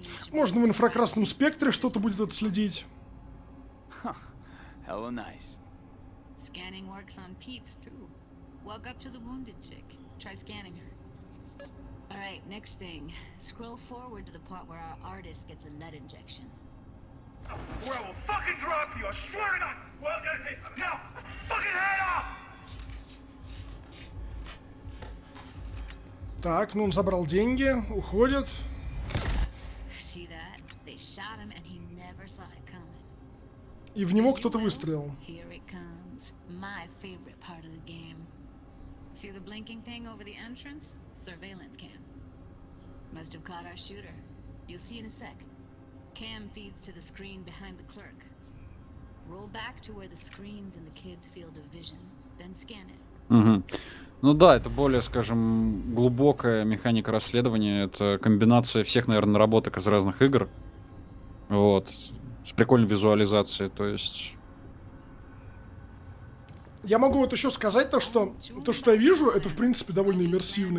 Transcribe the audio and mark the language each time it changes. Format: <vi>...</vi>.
<ru>Можно в инфракрасном спектре что-то будет отследить.</ru> <en>Hella nice. Scanning works on peeps too. Walk up to the wounded chick. Try scanning her. All right, next thing. Scroll forward to the part where our artist gets a lead injection. Or I will fucking drop you. I swear to God. Well, now, fucking head off.</en> <ru>Так, ну он забрал деньги, уходит.</ru> <en>See that? They shot him and he never saw it coming.</en> <ru>И в него кто-то выстрелил.</ru> <en>Here it comes. My favorite part of the game. See the blinking thing over the entrance? Surveillance cam. Must have caught our shooter. You'll see in a sec. Cam feeds to the screen behind the clerk. Roll back to where the screen's in the kid's field of vision. Then scan it. Угу.</en> <ru>Ну да, это более, скажем, глубокая механика расследования. Это комбинация всех, наверное, наработок из разных игр. Вот. С прикольной визуализацией, то есть... Я могу вот еще сказать то, что я вижу, это в принципе довольно иммерсивно.</ru>